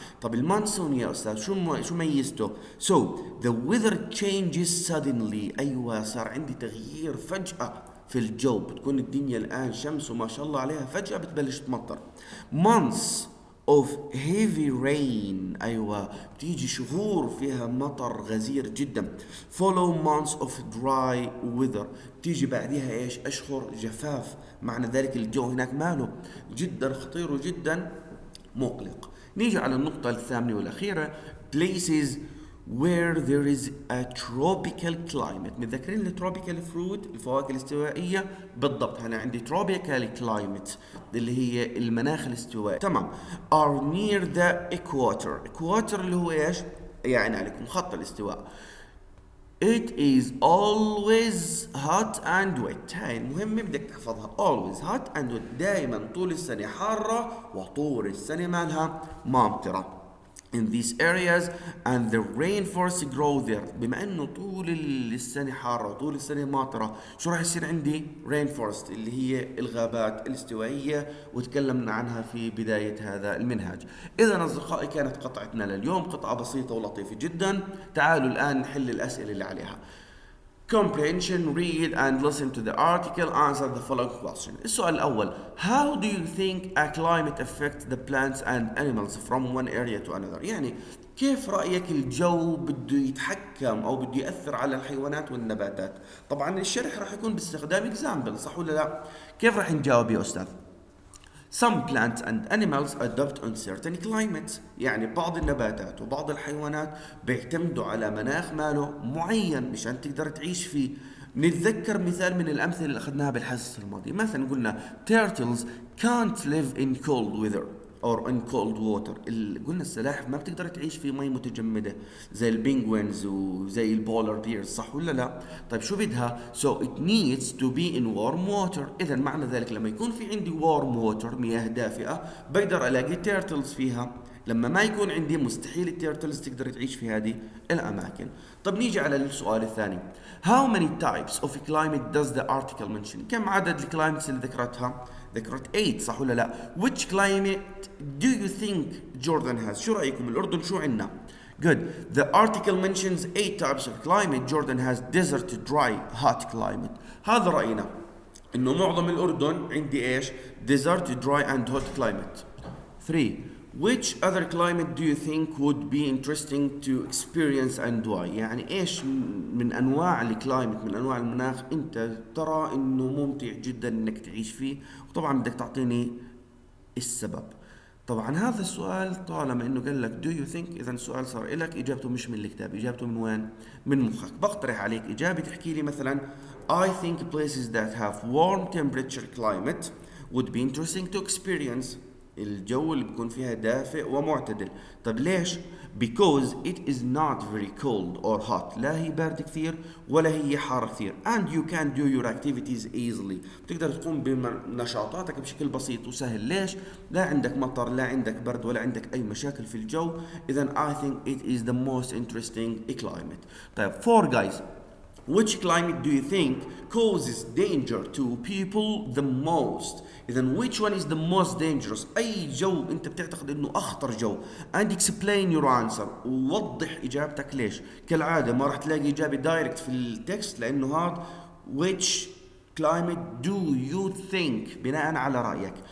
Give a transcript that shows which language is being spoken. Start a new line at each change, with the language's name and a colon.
English: طب المونسون
Arabic: يا استاذ شو ميزته؟
English: so the weather changes suddenly.
Arabic: ايوه صار عندي تغيير فجاه في الجو. بتكون الدنيا الان شمس وما شاء الله عليها، فجاه بتبلش تمطر.
English: months of heavy rain.
Arabic: أيوة بتيجي شهور فيها مطر غزير جدا.
English: follow months of dry weather.
Arabic: بتيجي بعدها ايش؟ أشهر جفاف. معنى ذلك الجو هناك ماله جدا خطير وجدا مقلق. نيجي على النقطة الثامنة والأخيرة
English: places where there is a tropical climate.
Arabic: متذكرين التروبيكال فروت الفواكه الاستوائية؟ بالضبط أنا عندي tropical climate اللي هي المناخ الاستوائي. تمام.
English: are near the equator
Arabic: اللي هو ايش؟ يعني عليكم خط الاستواء.
English: it is always hot and wet.
Arabic: هاي المهمة بدك تحفظها.
English: always hot and wet.
Arabic: دائما طول السنة حارة وطول السنة مالها مامطرة.
English: in these areas and the rainforests grow there.
Arabic: بما انه طول السنة حارة وطول السنة ماطرة، شو راح يصير عندي؟ rainforest اللي هي الغابات الاستوائية، وتكلمنا عنها في بداية هذا المنهاج. اذا اصدقائي كانت قطعتنا لليوم قطعة بسيطة ولطيفة جدا. تعالوا الان نحل الاسئلة اللي عليها.
English: comprehension, read and listen to the article, answer the following question.
Arabic: السؤال الأول:
English: How do you think a climate affects the plants and animals from one area to another؟
Arabic: يعني كيف رأيك الجو بده يتحكم أو بده يأثر على الحيوانات والنباتات؟ طبعا الشرح راح يكون باستخدام example، صح ولا لا؟ كيف راح نجاوب يا أستاذ؟
English: Some plants and animals adapt on certain climates.
Arabic: يعني بعض النباتات وبعض الحيوانات بيعتمدوا على مناخ ماله معين مشان تقدر تعيش فيه. نتذكر مثال من الأمثلة اللي أخذناها بالحصة الماضية. مثلا قلنا
English: turtles can't live in cold weather or in cold water.
Arabic: قلنا السلاحف ما بتقدر تعيش في مي متجمدة زي البينجوينز وزي البولار بيرز، صح ولا لا؟ طيب شو بدها؟
English: so it needs to be in warm water.
Arabic: إذا معنى ذلك لما يكون في عندي warm water مياه دافئة بقدر ألاقي تيرتلز فيها. لما ما يكون عندي مستحيل التيرتلز تقدر تعيش في هذه الأماكن. طب نيجي على السؤال الثاني.
English: How many types of climate does the article mention؟
Arabic: كم عدد الكلايمتس اللي ذكرتها؟ ذكرت 8، صح ولا لا؟
English: Which climate do you think Jordan has؟
Arabic: شو رأيكم الأردن شو عنا؟
English: Good. The article mentions 8 types of climate. Jordan has desert, dry, hot climate.
Arabic: هذا رأينا إنه معظم الأردن عندي إيش؟
English: desert, dry and hot climate. 3. Which other climate do you think would be interesting to experience and why؟
Arabic: يعني ايش من انواع الكلايمت من انواع المناخ انت ترى انه ممتع جدا انك تعيش فيه، وطبعا بدك تعطيني السبب. طبعا هذا السؤال طالما انه قال لك
English: do you think،
Arabic: اذا السؤال صار لك اجابته مش من الكتاب، اجابته من وين؟ من مخك. بقترح عليك اجابه تحكي لي مثلا
English: I think places that have warm temperature climate would be interesting to experience.
Arabic: الجو اللي بيكون فيها دافئ ومعتدل. طب ليش؟
English: because it is not very cold or hot.
Arabic: لا هي بارد كثير ولا هي حار كثير.
English: and you can do your activities easily.
Arabic: بتقدر تقوم بنشاطاتك بشكل بسيط وسهل. ليش؟ لا عندك مطر، لا عندك برد، ولا عندك أي مشاكل في الجو.
English: إذا I think it is the most interesting climate. طيب 4 guys. Which climate do you think causes danger to people the most؟ إذا which one is the most dangerous؟
Arabic: أي جو أنت بتعتقد إنه أخطر جو؟
English: and explain your answer.
Arabic: ووضح إجابتك ليش. كالعادة ما راح تلاقي إجابة دايركت في التكست لأنه هذا
English: which climate do you think
Arabic: بناء على رأيك.